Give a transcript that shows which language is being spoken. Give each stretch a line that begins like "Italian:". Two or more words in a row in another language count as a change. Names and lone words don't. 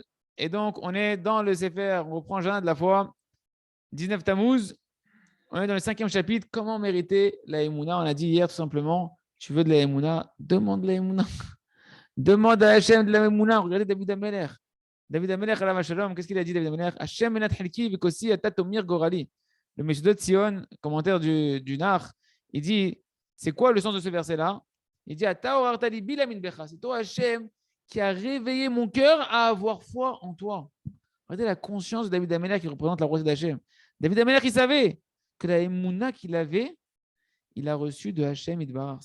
French: Et donc, on est dans le Sefer, on reprend Jardin de la foi, 19 Tammuz. On est dans le 5e chapitre, comment mériter la Emuna. On a dit hier tout simplement, tu veux de la Emuna, demande la Emuna. Demande à Hashem de la Emuna. Regardez David Ameler. David Ameler,
Hebrew: עליו השלום,
French: qu'est-ce qu'il a dit David Ameler?
Hebrew: ה' מנת חלקי וכוסי אתה תומיך גורלי.
French: Le Meshudot Sion, commentaire du Nar, il dit, c'est quoi le sens de ce verset-là? Il dit, c'est toi Hashem qui a réveillé mon cœur à avoir foi en toi. Regardez la conscience de David Ameler qui représente la royauté d'Hachem. David Ameler, il savait que la Emouna qu'il avait, il a reçu de
Hebrew: השם יתברך.